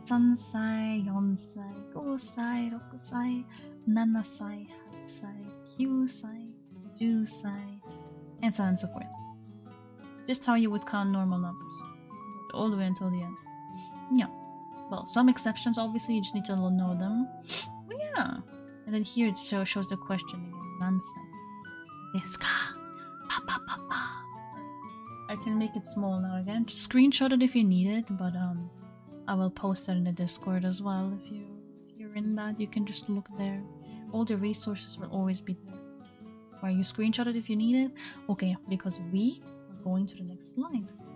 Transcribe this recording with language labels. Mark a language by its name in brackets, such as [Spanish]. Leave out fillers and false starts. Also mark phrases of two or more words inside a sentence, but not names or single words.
[Japanese] Sansai, Yonsai, Gosai, Rokusai, Nanasai, Hassai, Kyusai, Jusai, [English] and so on and so forth. Just how you would count normal numbers. All the way until the end. Yeah. Well, some exceptions, obviously, you just need to know them. But yeah. And then here it shows the question again. [Japanese] Nansai desu ka? Pa pa pa pa. [English] I can make it small now again. Just screenshot it if you need it, but I will post it in the Discord as well. If you're in that, you can just look there. All the resources will always be there. Where you screenshot it if you need it. Okay, because we are going to the next slide.